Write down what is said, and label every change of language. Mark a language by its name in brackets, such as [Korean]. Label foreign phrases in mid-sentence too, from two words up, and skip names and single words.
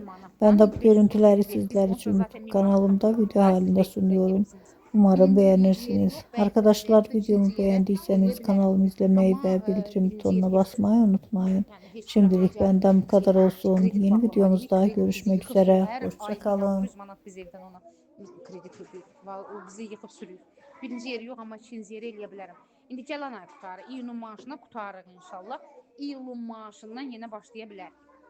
[Turkish] Ben de bu görüntüleri sizler için YouTube kanalımda video halinde sunuyorum. Umarım beğenirsiniz. Arkadaşlar, videomu beğendiyseniz kanalımı izlemeyi ve bildirim butonuna basmayı unutmayın. Şimdilik benden bu kadar olsun. Yeni videomuzda görüşmek üzere. Hoşça [Azerbaijani] Ayda 600 [Turkish] kalın. [Azerbaijani] manat biz evdən ona kredit ödəyirik. O bizi yıxıb sürüyor. Birinci yeri yox, amma ikinci yeri eləyə bilərəm. İndi gələn ay qutarı, iyunun maaşına qutarıq inşallah. İyulun maaşından yenə başlaya bilərik.